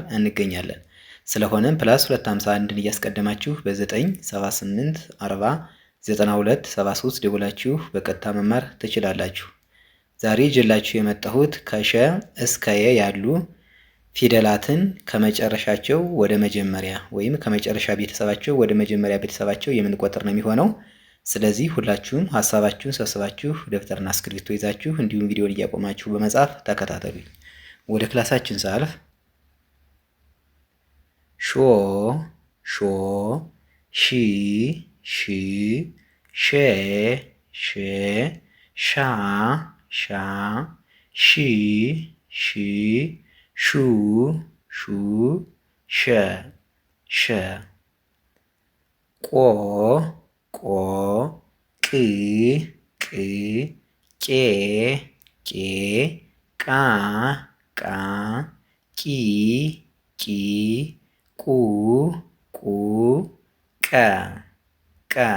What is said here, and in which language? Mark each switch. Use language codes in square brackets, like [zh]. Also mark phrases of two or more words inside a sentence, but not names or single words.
[am] እንገኛለን። ስለሆነም ፕላስ 251ን እያስቀደማችሁ በ978 40 92 73 ደውላችሁ በቀጥታ መማር ትችላላችሁ። ዛሬ ይዤላችሁ የመጣሁት ከሸ እስከ የ ያሉ ፊደላትን ከመጨረሻቸው ወደ መጀመሪያ ወይም ከመጨረሻ ቤተሰባቸው ወደ መጀመሪያ ቤተሰባቸው የምንቆጥር ነው የሚሆነው። ስለዚህ ሁላችሁም ሀሳባችሁን ሰብስባችሁ ደብተርና እስክሪብቶ ይዛችሁ እንዲሁም ቪዲዮን እያቆማችሁ በመጻፍ ተከታተሉኝ። ወደ ክላሳችን ሳልፍ ሾ ሾ፣ ሺ ሺ፣ ሼ ሼ፣ ሻ ሻ፣ ሺ ሺ፣ ሹ ሹ፣ ሸ ሸ፣ ቆ ቆ፣ ቅ ቅ፣ ቄ ቄ፣ ቃ ቃ፣ ቂ ቂ፣ ቁ ቁ፣ ቀ ቀ፣